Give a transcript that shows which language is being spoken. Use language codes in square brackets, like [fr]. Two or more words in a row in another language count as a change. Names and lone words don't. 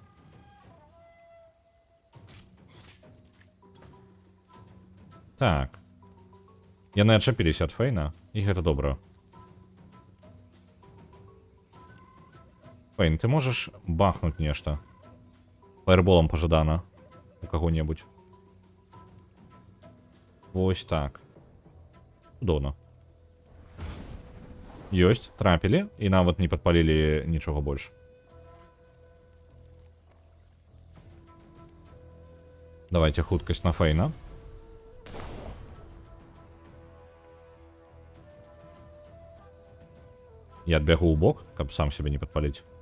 [be] Так. Яны адчапіліся ад Фейна, і гэта добра. Фейн, ты можаш бахнуць нешта? [ru] Фаерболом пожадана у кого-небудь. [uk] Ось так. [ru] Удобно. [be] Ёсць, трапілі, і нават не падпалілі нічога больш. Давайте хуткасць на Фейна. Я адбягу ў бок, каб сам себе не падпаліць.